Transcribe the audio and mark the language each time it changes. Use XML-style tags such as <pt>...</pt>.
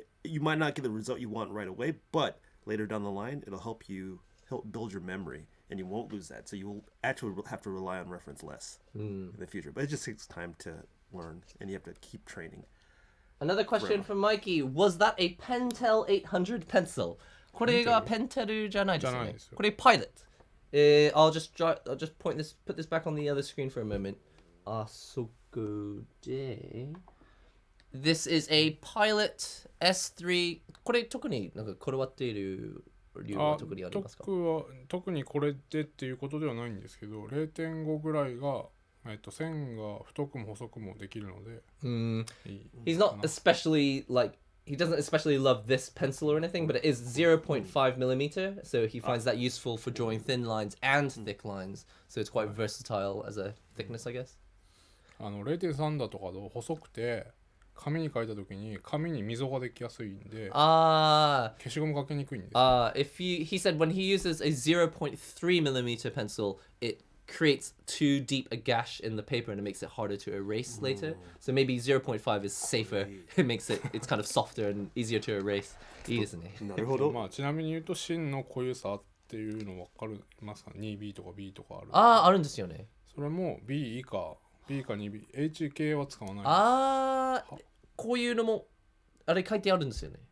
<en>You might not get the result you want right away, but later down the line, it'll help build your memory, and you won't lose that. So you will actually have to rely on reference less in the future. But it just takes time to learn, and you have to keep training. Another question from Mikey. Was that a Pentel 800 pencil?</en> <ja>これがペンテルじゃないですよね。これ Pilot.</ja> <en>I'll just put this back on the other screen for a moment.</en> <ja>そこで</ja> <en>This is a Pilot S3.</en> <ja>これ特になんかこだわっている理由は特にありますか？特にこれでっていうことではないんですけど、0.5 ぐらいが、線が太くも細くもできるので。</ja> <en>He's not especially he doesn't especially love this pencil or anything, but it is 0.5 millimeter, so he finds that useful for drawing thin lines and thick lines. So it's quite versatile as a thickness, I guess.</en> <ja>0.3 だとかで細くて紙に書いた時に紙に溝ができやすいんで、消しゴムかけにくいんです。</ja> <en>He said when he uses a 0.3 millimeter pencil, it creates too deep a gash in the paper and it makes it harder to erase later. So maybe 0.5 is safer. It makes it's kind of softer and easier to erase.</en> <ja>いいですね。なるほど。ちなみに言うと芯の濃ゆさっていうの分かりますか？ 2B とか B とかある。あるんですよね。それも B 以下 B か 2B。H 系は使わない。こういうのもあれ書いてあるんですよね。</ja>